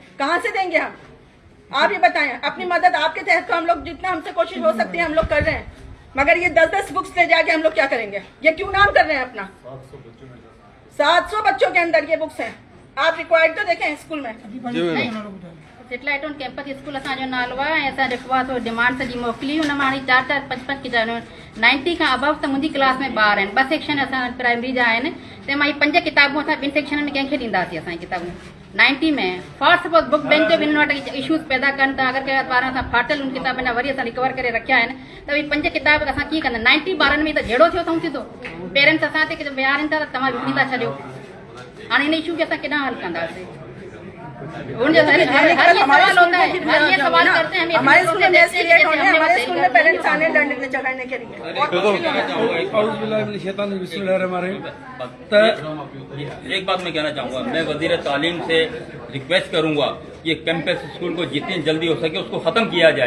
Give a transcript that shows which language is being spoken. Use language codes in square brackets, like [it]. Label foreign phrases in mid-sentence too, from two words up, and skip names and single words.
[hi] कहाँ से देंगे हम? आप ये बताएं। अपनी मदद आपके तहत तो हम लोग जितना हमसे कोशिश हो सकती है हम लोग कर रहे हैं, मगर ये 10-10 बुक्स ले जाके हम लोग क्या करेंगे? ये क्यों नाम कर रहे हैं अपना? 700 बच्चों के अंदर ये बुक्स हैं। आप रिक्वायर्ड तो देखें स्कूल में। [sd] सेटेलाइट ऑन कैंपस स्कूल असांजो नालो आहे। असां जेको आहे सो डिमांड सॼी मोकिली। हुन मां हाणे 4-4, 5-5 किताबूं 90 खां अबव त मुंहिंजी क्लास में ॿार आहिनि। 2 सेक्शन असां प्राइमरी जा आहिनि, त मां 5 किताबूं असां 2 सेक्शन में कंहिंखे ॾींदासीं? असांजी किताबूं 90 में [en] for suppose book bank [sd] जो बि हिन वटि इशूज़ पैदा कनि था। अगरि कंहिं ॿारनि सां फाटल उन किताबनि जा वरी असां रिकवर करे रखिया आहिनि, त भई 5 किताब असां कीअं कंदा? 90 ॿारनि में त जहिड़ो थियो अथऊं सिधो। पेरेंट्स असां ते विहारनि था त तव्हां विझी था छॾियो। हाणे इन इशू खे असां केॾां हल कंदासीं? [hi] सवाल करते हैं हमारे स्कूल में [en] mess create [hi] होने, हमारे स्कूल में पेरेंट्स आने लड़ने झगड़ने के लिए। एक बात मैं कहना चाहूँगा, मैं वजीर तालीम से रिक्वेस्ट करूँगा कि कैंपस स्कूल को जितनी जल्दी हो सके उसको ख़त्म किया जाए।